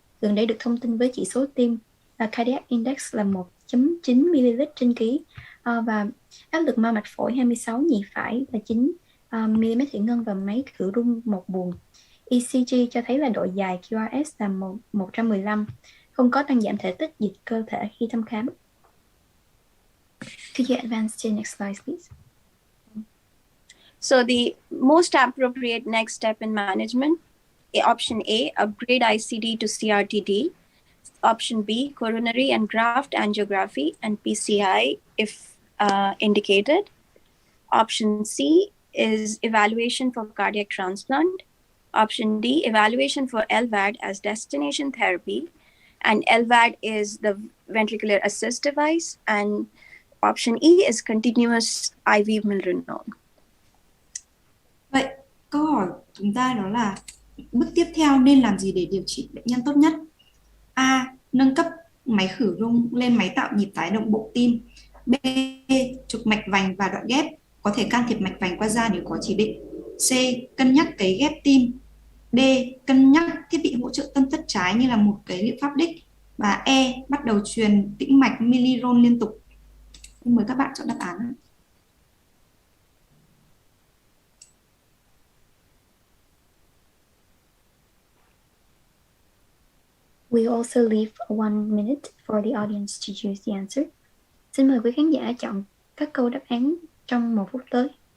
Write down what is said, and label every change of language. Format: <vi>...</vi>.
<vi>Gần đây được thông tin với chỉ số tim cardiac index là 1.9 ml trên ký và áp lực mao mạch phổi 26, nhì phải là 9 mm thủy ngân và máy khử rung một buồng. ECG cho thấy là độ dài QRS là 115, không có tăng giảm thể tích dịch cơ thể khi thăm khám.</vi> <en>Could you advance to the next slide, please? So the most appropriate next step in management, option A, upgrade ICD to CRTD. Option B, coronary and graft angiography and PCI if indicated. Option C is evaluation for cardiac transplant. Option D, evaluation for LVAD as destination therapy. And LVAD is the ventricular assist device. And option E is continuous IV milrinone.</en> <vi>Vậy, câu hỏi chúng ta đó là bước tiếp theo nên làm gì để điều trị bệnh nhân tốt nhất? A. Nâng cấp máy khử rung lên máy tạo nhịp tái động bộ tim. B. Chụp mạch vành và đoạn ghép, có thể can thiệp mạch vành qua da nếu có chỉ định. C. Cân nhắc cấy ghép tim. D. Cân nhắc thiết bị hỗ trợ tâm thất trái như là một cái liệu pháp đích. Và E. Bắt đầu truyền tĩnh mạch milirone liên tục. Xin mời các bạn chọn đáp án.</vi> <en>We also leave 1 minute for the audience to choose the answer.</en> <vi>Xin mời quý khán giả chọn các câu đáp án trong 1 phút tới.</vi>